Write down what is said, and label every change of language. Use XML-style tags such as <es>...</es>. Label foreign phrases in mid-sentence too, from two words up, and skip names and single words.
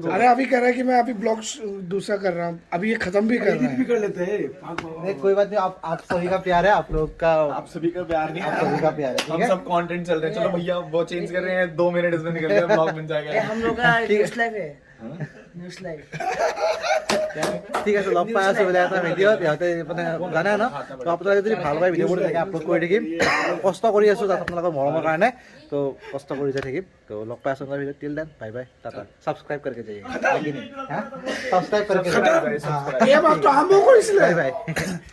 <hi>अरे अभी कह रहा है कि मैं अभी ब्लॉग दूसरा कर रहा हूं, अभी ये खत्म भी कर रहा है, भी कर लेते हैं। नहीं कोई बात नहीं, आप सभी का प्यार है, आप लोग का, आप सभी का प्यार नहीं, आप सभी का प्यार है। हम सब कंटेंट चल रहे हैं। चलो भैया वो चेंज कर रहे हैं, 2 मिनट इसमें निकल गया, ब्लॉग बन जाएगा। हम लोग का</hi> <en>news live</en> <hi>है,</hi> <en>news live.</en> <as>ঠিক আছে, লগ পাই আছোঁ বোলে এটা ভিডিঅ'ত, ইহঁতে মানে জানে ন। তো আপোনালোকে যদি ভাল পায় ভিডিঅ'বোৰ তেনেকৈ আপলোড কৰি থাকিম, কষ্ট কৰি আছোঁ তাত আপোনালোকৰ মৰমৰ কাৰণে, তো কষ্ট কৰি যাই থাকিম। তো লগ পাই আছোঁ আপোনাৰ ভিডিঅ'ত।</as> <en>till then bye bye,</en> <as>টাটা। সাবস্ক্ৰাইব</as> <hi>करके जाइए, सब्सक्राइब करके</hi> <en>bye bye.</en>